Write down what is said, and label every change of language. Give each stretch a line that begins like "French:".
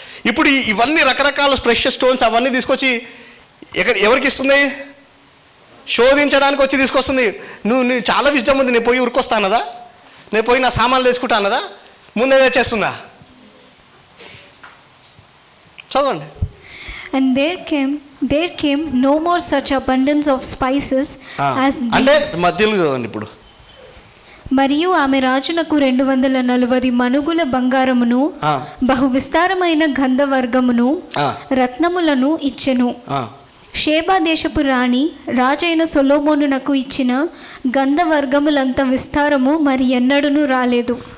Telugu: ఇప్పుడు ఇవన్నీ రకరకాల ప్రెషియస్ స్టోన్స్ అవన్నీ తీసుకొచ్చి ఎవరికి ఇస్తుంది? శోధించడానికి వచ్చి తీసుకొస్తుంది. నువ్వు చాలా విషయం ఉంది, నేను పోయి ఉరికొస్తానదా, నేను పోయి నా సామాన్లు తెచ్చుకుంటానదా, ముందే తెచ్చేస్తుందా? చదవండి.
English: And there came no more such abundance of spices as these.
Telugu: అంటే మధ్యలో చదవండి ఇప్పుడు. మరియు ఆమె రాజునకు 240 మణుగుల బంగారమును బహు విస్తారమైన గంధవర్గమును రత్నములను ఇచ్చెను. షేబా దేశపు రాణి రాజైన సొలొమోనునకు ఇచ్చిన గంధవర్గములంత విస్తారము మరి ఎన్నడూనూ రాలేదు.